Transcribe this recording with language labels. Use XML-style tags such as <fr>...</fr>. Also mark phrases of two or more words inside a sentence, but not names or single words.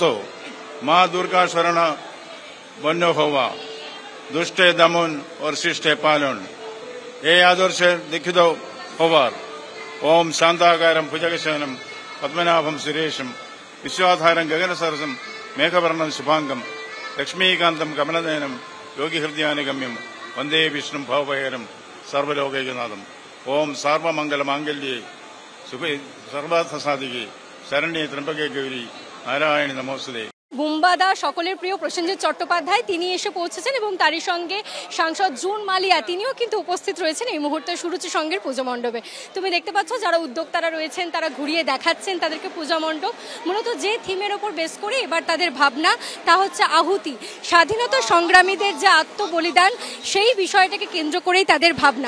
<bn>মা দুর্গা শরণ বন্য হওয়া, দুষ্টে দমন ও শিষ্টে পালন, এই আদর্শে দীক্ষিত হবার।</bn> <sa>ওম শান্তাকারম ভুজগশয়নম পদ্মনাভম সুরেশম বিশ্বধারম গগন সরসম মেঘবর্ণম শুভাঙ্গম লক্ষ্মীকান্তম কমলনয়നം യോഗി ഹൃദയാനുഗമ്യം വന്ദേ വിഷ്ണു ഭവഭയരം സർവലോകൈകനാഥം. ഓം സർവമംഗല മാംഗല്യേ सर्वार्थ साधिके शरण्ये त्र्यंबके गौरी नारायणी नमोस्तुते।</sa> <bn>বুম্বাদা সকলের প্রিয় প্রসেনজিৎ চট্টোপাধ্যায় তিনি এসে পৌঁছেছেন এবং তারই সঙ্গে সাংসদ জুন মালিয়া তিনিও কিন্তু উপস্থিত রয়েছেন এই মুহূর্তে সুরুচি সঙ্গের পূজা মণ্ডপে। তুমি দেখতে পাচ্ছ যারা উদ্যোক্তারা রয়েছেন তারা ঘুরিয়ে দেখাচ্ছেন তাদেরকে পূজা মণ্ডপ। মূলত যে থিমের ওপর বেস করে এবার তাদের ভাবনা তা হচ্ছে আহুতি, স্বাধীনতা সংগ্রামীদের যে আত্মবলিদান সেই বিষয়টাকে কেন্দ্র করেই তাদের ভাবনা।</bn>